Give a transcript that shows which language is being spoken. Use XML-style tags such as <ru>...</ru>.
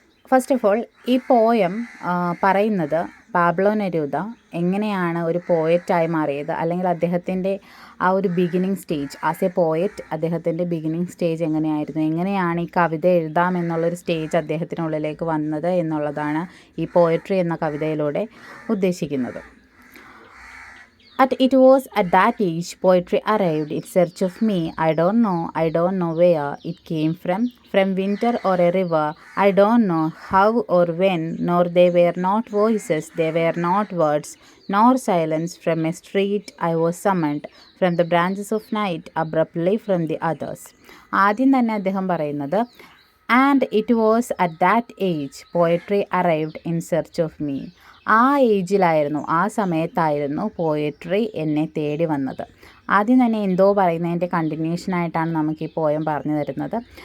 <ml>First of all, ഈ poem പറയുന്നത് Pablo Neruda എങ്ങനെയാണ് ഒരു പോയറ്റായി മാറിയത്, അല്ലെങ്കിൽ അദ്ദേഹത്തിൻ്റെ ആ ഒരു beginning stage</ml> <en>as a poet,</en> <ml>അദ്ദേഹത്തിൻ്റെ ബിഗിനിങ് സ്റ്റേജ് എങ്ങനെയായിരുന്നു, എങ്ങനെയാണ് ഈ കവിത എഴുതാമെന്നുള്ളൊരു സ്റ്റേജ് അദ്ദേഹത്തിനുള്ളിലേക്ക് വന്നത് എന്നുള്ളതാണ് ഈ പോയട്രി എന്ന കവിതയിലൂടെ ഉദ്ദേശിക്കുന്നത്.</ml> <en>It was at that age poetry arrived in search of me. I don't know where it came from winter or a river. I don't know how or when, nor they were not voices, they were not words, nor silence. From a street I was summoned, from the branches of night, abruptly from the others.</en> <ml>ആദ്യം തന്നെ അദ്ദേഹം പറയുന്നത്,</ml> <en>And it was at that age poetry arrived in search of me.</en> <ml>ആ ഏജിലായിരുന്നു, ആ സമയത്തായിരുന്നു poetry എന്നെ തേടി വന്നത്. ആദ്യം തന്നെ എന്തോ പറയുന്നതിൻ്റെ കണ്ടിന്യൂഷനായിട്ടാണ് നമുക്ക് ഈ പോയം പറഞ്ഞു തരുന്നത്.</ml>